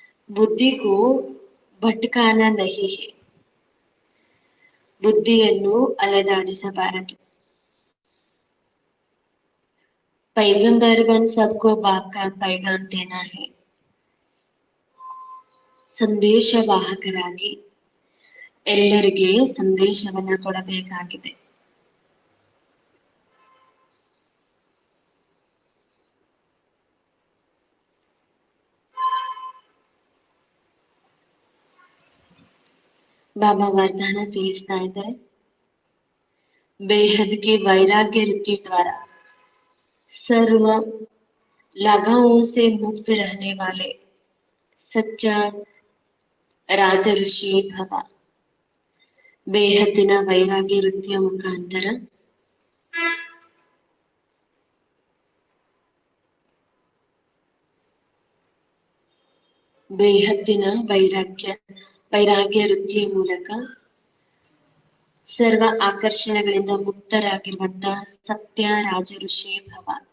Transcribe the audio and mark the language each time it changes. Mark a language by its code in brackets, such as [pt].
[hi] ಬುದ್ಧಿಗೂ ಭಟ್ಕಾನ ನಹಿ ಹೇ, [kn] ಬುದ್ಧಿಯನ್ನು ಅಲೆದಾಡಿಸಬಾರದು. [hi] पैगंबरगण सबको बाप का पैगाम देना है. [kn] ಸಂದೇಶವಾಹಕರಾಗಿ ಎಲ್ಲರಿಗೆ ಸಂದೇಶವನ್ನ ಕೊಡಬೇಕಾಗಿದೆ. [hi] बाबा वरदान [kn] ತಿಳಿಸ್ತಾ ಇದ್ದಾರೆ, [hi] बेहद के वैराग्य वृत्ति द्वारा सर्व लगाओं से मुक्त रहने वाले सच्चा ರಾಜಋಷಿ ಭವ. [kn] ಬೇಹದ್ದಿನ ವೈರಾಗ್ಯ ವೃತ್ತಿಯ ಮುಖಾಂತರ ಬೇಹದ್ದಿನ ವೈರಾಗ್ಯ ವೃತ್ತಿಯ ಮೂಲಕ ಸರ್ವ ಆಕರ್ಷಣೆಗಳಿಂದ ಮುಕ್ತರಾಗಿರುವಂತಹ ಸತ್ಯ ರಾಜಋಷಿ ಭವ.